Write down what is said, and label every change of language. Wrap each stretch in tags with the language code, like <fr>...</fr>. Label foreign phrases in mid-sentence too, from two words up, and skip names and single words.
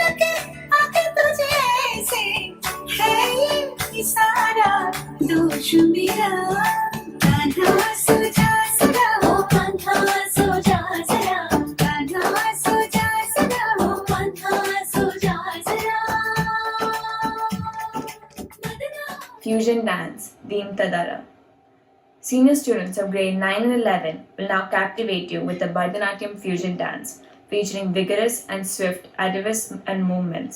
<hi>के आगे तुझे ऐसे है ये इशारा दोष मेरा कान्हा सो जा सदा ओ कान्हा सो जा जरा कान्हा सो जा सदा ओ कान्हा सो जा जरा</hi> <en>Fusion Dance, Deem Tadara. Senior students of grade 9 and 11 will now captivate you with the Bharatanatyam fusion dance, featuring vigorous and swift atavism and movements.</en>